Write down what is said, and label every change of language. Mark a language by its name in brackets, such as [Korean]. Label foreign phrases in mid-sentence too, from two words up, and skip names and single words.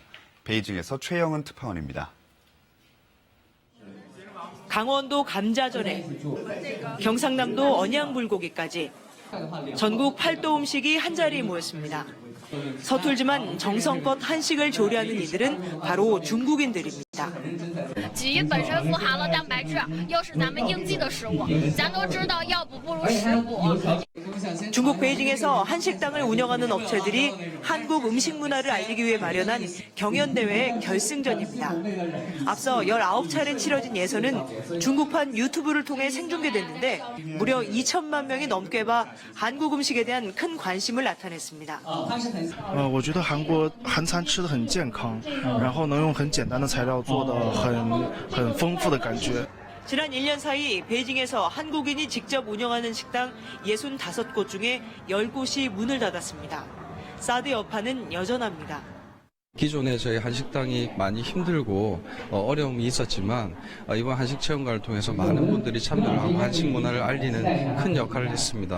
[Korean] 베이징에서 최영은 특파원입니다. 강원도 감자전에 경상남도 언양불고기까지 전국 8도 음식이 한자리에 모였습니다. 서툴지만 정성껏 한식을 조리하는 이들은 바로 중국인들입니다. [Chinese] 鲫鱼本身富含了蛋白质，又是咱们应季的食物。咱都知道药补不如食补。 [Korean] 중국 베이징에서 한식당을 운영하는 업체들이 한국 음식 문화를 알리기 위해 마련한 경연대회의 결승전입니다. 앞서 19차례 치러진 예선은 중국판 유튜브를 통해 생중계됐는데 무려 2천만 명이 넘게 봐 한국 음식에 대한 큰 관심을 나타냈습니다. [Chinese] 我觉得韩国韩餐吃得很健康，然后能用很简单的材料做的很丰富的感觉。 [Korean] 지난 1년 사이 베이징에서 한국인이 직접 운영하는 식당 65곳 중에 10곳이 문을 닫았습니다. 사드 여파는 여전합니다. 기존에 저희 한식당이 많이 힘들고 어려움이 있었지만 이번 한식 체험관을 통해서 많은 분들이 참여를 하고 한식 문화를 알리는 큰 역할을 했습니다.